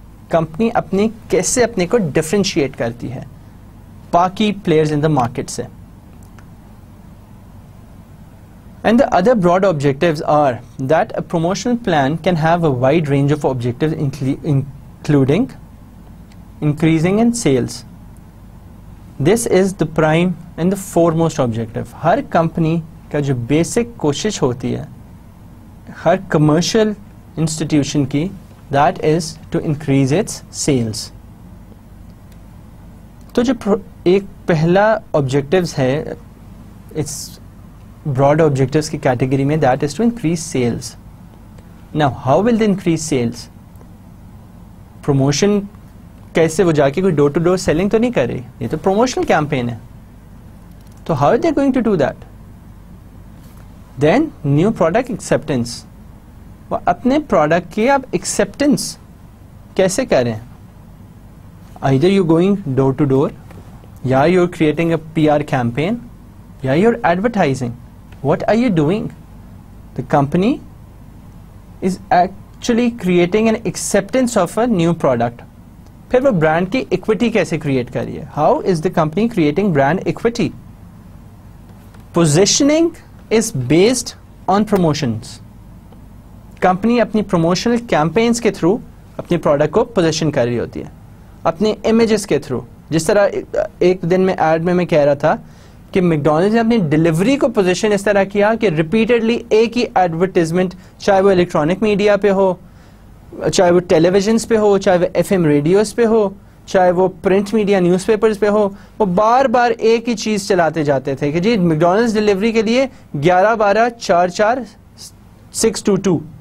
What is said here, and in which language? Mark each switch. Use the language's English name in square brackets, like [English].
[Urdu] Company اپنے کیسے اپنے کو differentiate کرتی ہے باقی [English] players in the market [Urdu] سے. [English] And the other broad objectives are that a promotional plan can have a wide range of objectives including increasing in sales. This is the prime and the foremost objective. [Urdu] Hare company کا جو basic کوشش ہوتی ہے ہر commercial institution کی, [English] that is to increase its sales. [Urdu] تو جو ایک پہلا آبجیکٹیوز ہے اس براڈ آبجیکٹیوز کی کیٹیگری میں, [English] that is to increase sales. Now how will they increase sales? [Urdu] Promotion کیسے, وہ جا کے کوئی ڈور ٹو ڈور سیلنگ تو نہیں کر رہی, یہ تو پروموشنل کیمپین ہے. [English] تو how are they going to do that? Then new product acceptance. [Urdu] وہ اپنے پروڈکٹ کی آپ ایکسیپٹنس کیسے کریں. [English] either you're going door to door, یا you're creating a PR campaign, یا you're advertising. What are you doing? The company is actually creating an acceptance of a new product. [Urdu] پھر وہ برانڈ کی equity کیسے create کریے. [English] How is the company creating brand equity? Positioning is based on promotions. [Urdu] Company اپنی promotional campaigns کے through اپنی product کو position کر رہی ہوتی ہے, اپنے امیجز کے تھرو. جس طرح ایک دن میں ایڈ میں کہہ رہا تھا کہ میکڈونلڈز نے اپنی ڈلیوری کو پوزیشن اس طرح کیا کہ ریپیٹڈلی ایک ہی ایڈورٹیزمنٹ, چاہے وہ الیکٹرانک میڈیا پہ ہو, چاہے وہ ٹیلی ویژنس پہ ہو, چاہے وہ ایف ایم ریڈیوز پہ ہو, چاہے وہ پرنٹ میڈیا نیوز پیپرز پہ ہو, وہ بار بار ایک ہی چیز چلاتے جاتے تھے کہ جی میکڈونلڈز ڈلیوری کے لیے 11-12-4-4-622.